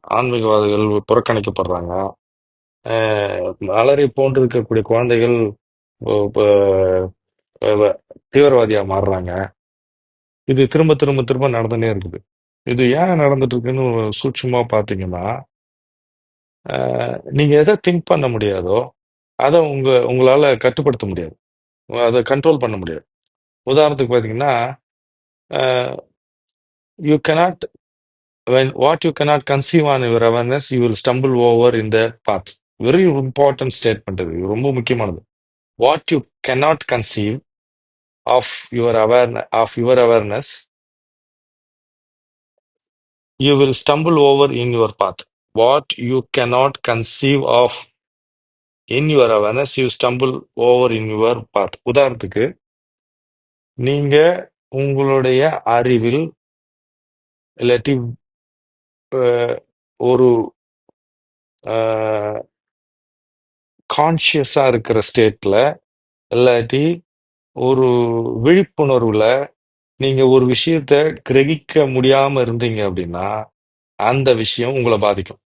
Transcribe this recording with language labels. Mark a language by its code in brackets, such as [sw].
[ta] ஆன்மீகவாதிகள் புறக்கணிக்கப்படுறாங்க. அ அலறி போன்று இருக்கக்கூடிய குழந்தைகள் ஒ ப வ தீவிரவாதியா மாறுறாங்க. இது திரும்ப, திரும்ப, திரும்ப நடந்துன்னே இருக்குது. இது ஏன் நடந்துட்டு இருக்குன்னு சூட்சுமமா பார்த்தீங்கன்னா, நீங்க எத திங்க் பண்ண முடியாதோ, அத உங்களால கட்டுப்படுத்த முடியாது. அத கண்ட்ரோல் பண்ண முடியாது. உதாரணத்துக்கு பார்த்தீங்கன்னா, [en] Uh you cannot what you cannot conceive on your awareness, you will stumble over in the path. Very important statement [ta] இது. ரொம்ப முக்கியமானது. [en] What you cannot conceive of your awareness, you will stumble over in your path. What you cannot conceive of in your awareness, you stumble over in your path. [ta] உதாரணத்துக்கு, நீங்க உங்களுடைய அறிவில் இல்லாட்டி ஒரு கான்ஷியஸா இருக்கிற ஸ்டேட்ல இல்லாட்டி ஒரு விழிப்புணர்வுல நீங்க ஒரு விஷயத்த கிரகிக்க முடியாம இருந்தீங்க அப்படின்னா அந்த விஷயம் உங்களை பாதிக்கும்.